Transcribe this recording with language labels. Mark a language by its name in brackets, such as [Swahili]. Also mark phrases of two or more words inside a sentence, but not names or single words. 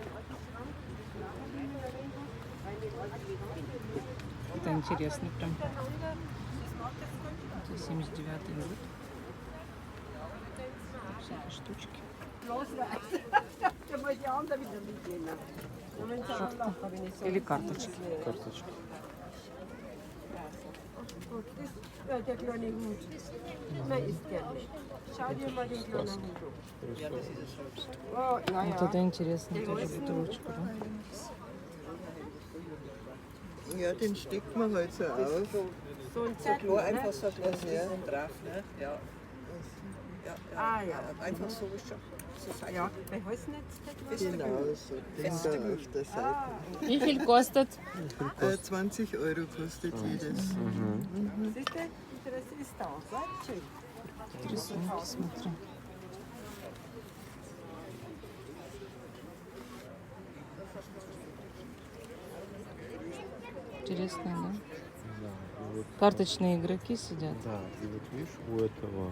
[Russian] Это интересно прям. Это 79-й год. Всякие штучки. Шапка. Или карточки. Карточка. [German] Ja, der kleine Hut. Man isst gerne. Schau dir mal den kleinen Hut an. Oh, ja, [Russian] Вот [German] ja. [Russian] это интересно, тоже бутылочку, да? [German] Ja, den steckt man halt so auf. So ein So Zettel, klar, ne? einfach so ein Glas Ja. Wissen drauf, ne? Ja. Ja, ja. Ah, ja. Einfach so ist schon. So fein. Ja, bei Holznetz. Genau, so den da auf der Seite. Wie viel kostet? 20 Euro kostet jedes. Siehst du? Interesse ist da. So, schön. [Russian] Рисунки, смотри. Интересно, да? Да, и вот, Карточные игроки сидят. да, и вот видишь, у этого